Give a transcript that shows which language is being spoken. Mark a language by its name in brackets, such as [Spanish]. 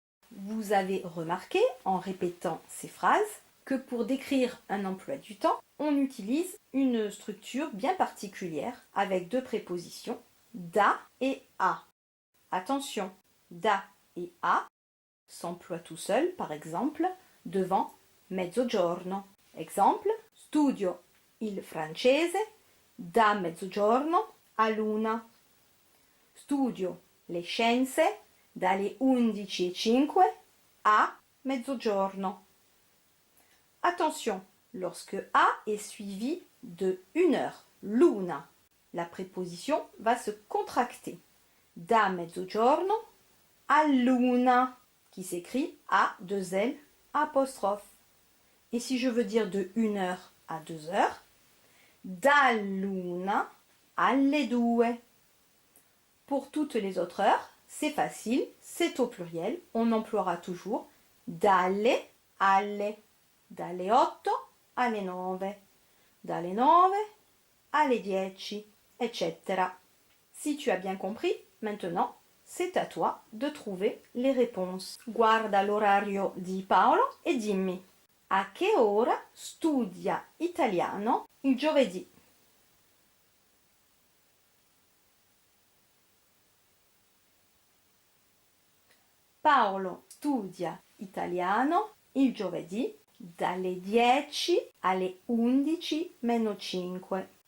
[French] Vous avez remarqué, en répétant ces phrases, que pour décrire un emploi du temps, on utilise une structure bien particulière avec deux prépositions, da et a. Attention, Da et a s'emploient tout seul, par exemple, devant mezzogiorno. [Italian] Exemple, studio il francese da mezzogiorno a l'una. Studio le scienze dalle 11:05 a mezzogiorno. [French] Attention, lorsque a est suivi de une heure, l'una, la préposition va se contracter. [Italian] Da mezzogiorno a l'una, [French] qui s'écrit A2L apostrophe. Et si je veux dire de 1 heure à 2 heures, [Italian] dall'una alle due. [French] Pour toutes les autres heures, c'est facile, c'est au pluriel, on emploiera toujours [Italian] dalle alle, dalle 8 alle 9, dalle 9 alle 10, [French] etc. Si tu as bien compris, maintenant, c'est à toi de trouver les réponses. [Italian] Guarda l'orario di Paolo e dimmi: a che ora studia italiano il giovedì? Paolo studia italiano il giovedì dalle 10 alle 11 meno 5.